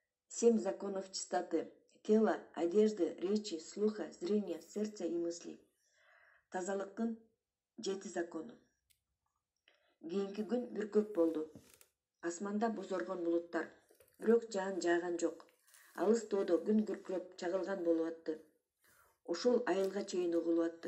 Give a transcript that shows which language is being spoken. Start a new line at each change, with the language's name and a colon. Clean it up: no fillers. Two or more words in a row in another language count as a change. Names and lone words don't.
Russian: 7 законов чистоты. Тело, одежды, речи, слуха, зрения, сердца и мыслей.
Kyrgyz: Тазалыктын 7 закону. Кийинки күн бүркөк болду. Асманда бозоргон булуттар. Бирок жаан жааган жок. Алыс тоодо күн күркүрөп чагылган болуп атты. Ушул айылга чейин угулуп атты.